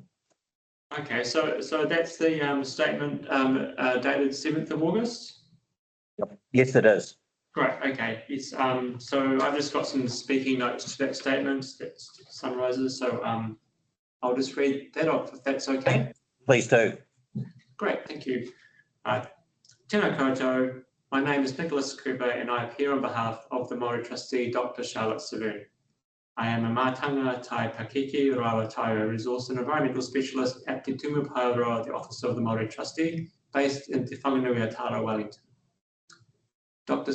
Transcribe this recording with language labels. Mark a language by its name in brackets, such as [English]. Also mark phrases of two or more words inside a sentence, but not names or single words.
[English] Okay, so that's the statement dated 7th of August? Yes, it is. Great, okay. Yes, so I've just got some speaking notes to that statement that summarises, so I'll just read that off if that's okay. Please do. Great, thank you. [Māori] Tēnā koutou, [English] my name is Nicholas Cooper and I appear on behalf of the Māori Trustee, Dr. Charlotte Severn. I am a [Māori] Mātanga Tai Pakeke Rawa Taio [English] Resource and Environmental Specialist at Te Tumu Paeroa, the Office of the Māori Trustee, based in Te Whanganui-a-Tara, Wellington. Dr.